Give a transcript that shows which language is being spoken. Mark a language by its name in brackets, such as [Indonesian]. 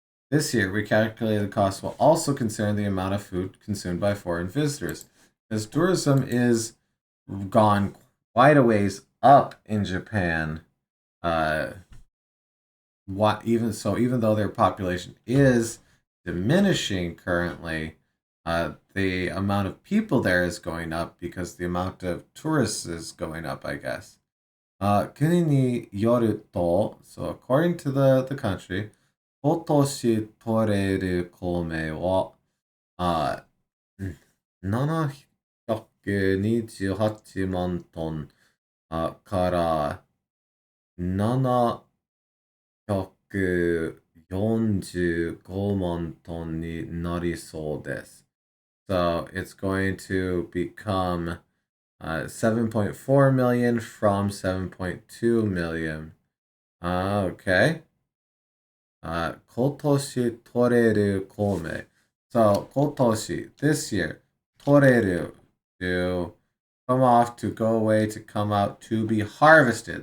[English] This year, recalculated costs will also consider the amount of food consumed by foreign visitors, because tourism is gone quite a ways up in Japan. Even though their population is diminishing currently, the amount of people there is going up because the amount of tourists is going up, I guess. [Japanese] 国によると, [English] so according to the country, [Japanese] 今年取れる米は、728万トンから745万トンになりそうです. [English] So it's going to become 7.4 million from 7.2 million. Okay. [Japanese] 今年取れる米. [English] So 今年, this year, 取れる to come off, to go away, to come out, to be harvested.